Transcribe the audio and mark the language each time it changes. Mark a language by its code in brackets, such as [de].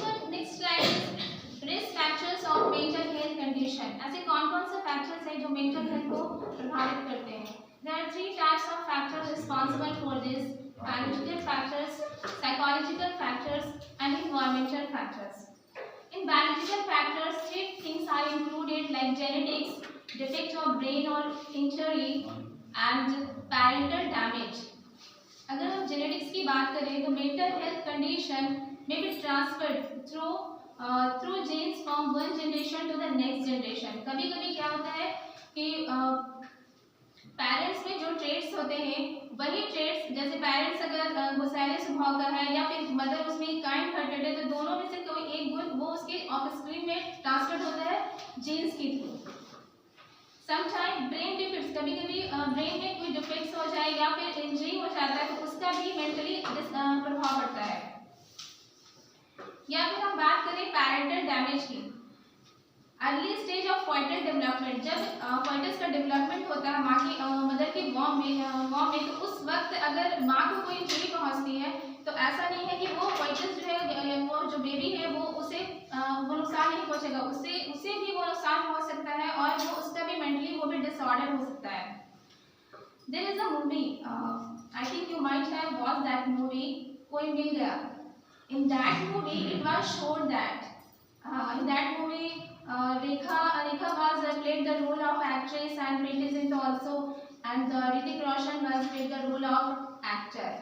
[en] Next slide is risk factors of mental health condition. [hi] ऐसे कौन-कौन से factors हैं जो mental health को प्रभावित करते हैं? [en] There are 3 types of factors responsible for this: biological factors, psychological factors, and environmental factors. In biological factors, 3 things are included like genetics, defect of brain or injury, and parental damage. [hi] अगर हम genetics की बात करें तो [en] mental health condition may be transferred through genes from one generation to the next generation. [hi] कभी-कभी क्या होता है कि पेरेंट्स में जो ट्रेट्स होते हैं वही ट्रेट्स, जैसे पेरेंट्स अगर गुस्सैले स्वभाव का है या फिर मदर उसमें काइंड हार्टेड है, तो दोनों में से कोई एक गुण वो उसके ऑफस्प्रिंग में ट्रांसफर होता है जीन्स के थ्रू. समटाइम ब्रेन डिफेक्ट्स, कभी-कभी ब्रेन में कोई डिफेक्ट्स हो जाए या फिर इंजरी हो जाता है तो उसका भी मेंटली प्रभाव पड़ता है. या फिर हम बात करें पैरेंटल डैमेज की. [en] early stage of foetal development, [hi] जब फॉइटस का डेवलपमेंट होता है माँ की मदर के वॉम में तो उस वक्त अगर माँ को कोई इंजरी पहुँचती है तो ऐसा नहीं है कि वो फॉइटस जो है वो जो बेबी है वो उसे वो नुकसान नहीं पहुँचेगा, उसे भी वो नुकसान पहुँच सकता है और वो उसका भी मेंटली वो भी डिसऑर्डर हो सकता है. [en] There is a movie, I think you might have watched that movie, Koi Mil Gaya. In that movie, it was shown that in that movie, Rekha was played the role of actress and Preeti Zinta also, and Hrithik Roshan was played the role of actor.